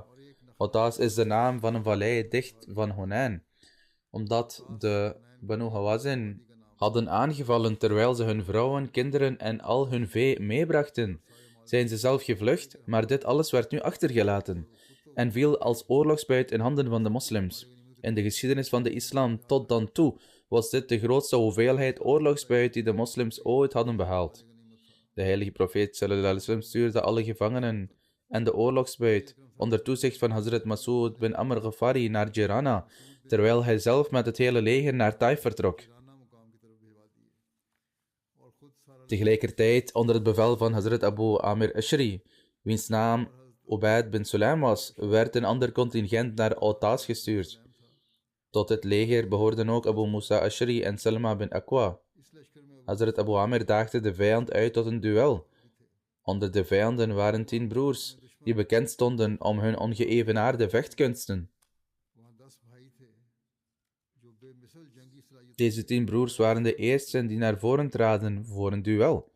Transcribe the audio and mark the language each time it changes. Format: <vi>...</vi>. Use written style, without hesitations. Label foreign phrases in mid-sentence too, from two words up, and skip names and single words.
<nl>Autas is de naam van een vallei dicht van Hunain, omdat de Banu Hawazin hadden aangevallen terwijl ze hun vrouwen, kinderen en al hun vee meebrachten. Zijn ze zelf gevlucht, maar dit alles werd nu achtergelaten en viel als oorlogsbuit in handen van de moslims. In de geschiedenis van de islam tot dan toe was dit de grootste hoeveelheid oorlogsbuit die de moslims ooit hadden behaald. De heilige profeet</nl> <ar>صلى الله عليه وسلم</ar> <nl>stuurde alle gevangenen en de oorlogsbuit onder toezicht van Hazrat Mas'ud bin Amr Ghafari naar Jirana, terwijl hij zelf met het hele leger naar Taif vertrok. Tegelijkertijd, onder het bevel van Hazrat Abu Amir Ashri, wiens naam Ubaid bin Sulaim was, werd een ander contingent naar Autas gestuurd. Tot het leger behoorden ook Abu Musa Ashri en Salma bin Aqwa. Hazrat Abu Amir daagde de vijand uit tot een duel. Onder de vijanden waren 10 broers, die bekend stonden om hun ongeëvenaarde vechtkunsten. Deze 10 broers waren de eersten die naar voren traden voor een duel.</nl>